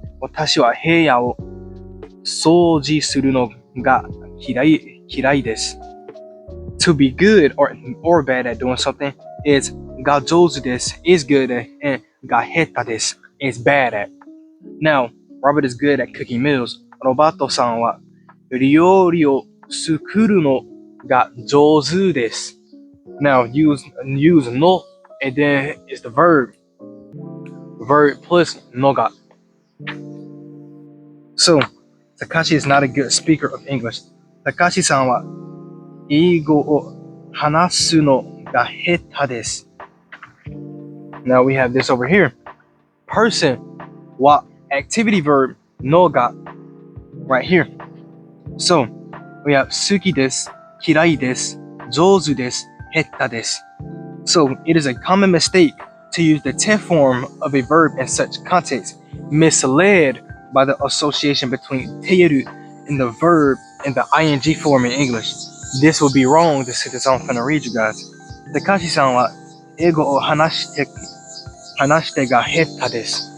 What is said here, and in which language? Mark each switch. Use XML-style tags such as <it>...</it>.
<ja>私は部屋を掃除するのが嫌いです。</ja> <en>To be good or bad at doing something is</en> <ja>が上手です</ja> <en>is good at and</en> <ja>が下手です</ja> <en>is bad at. Now, Robert is good at cooking meals.</en> <ja>ロバートさんは料理を作るのが上手です。</ja> <en>Now, use no and then is the verb. Verb plus のが. So, Takashi is not a good speaker of English.</en> <ja>Takashi さんは英語を話すのが下手です。</ja> <en>Now we have this over here. Person は activity verb のが right here. So, we have</en> <ja>好きです、嫌いです、上手です、下手です。</ja> <en>So, it is a common mistake to use the tense form of a verb in such context, misled by the association between ている in the verb and the ing form in English. This would be wrong. This is I'm gonna read you guys.</en> <ja>Takashi さんは英語を話してが下手です。</ja>